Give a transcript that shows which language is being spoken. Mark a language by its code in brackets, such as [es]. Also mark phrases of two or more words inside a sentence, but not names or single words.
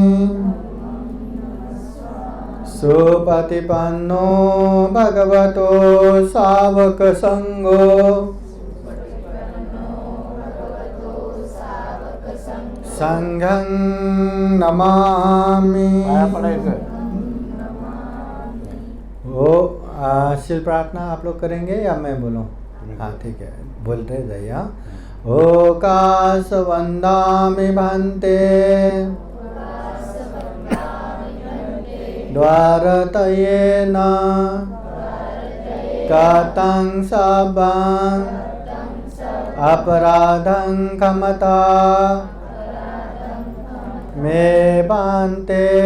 [pi] सुपतिपन्नो भगवतो सावक संगो संघं नमामि। [hi] शिल प्रार्थना आप लोग करेंगे या मैं बोलूँ? हाँ ठीक है, बोलते जाइए। [pi] ओकाश वंदामि भन्ते द्वारतयेन कतं सबं अपराधं क्षमता मे भन्ते।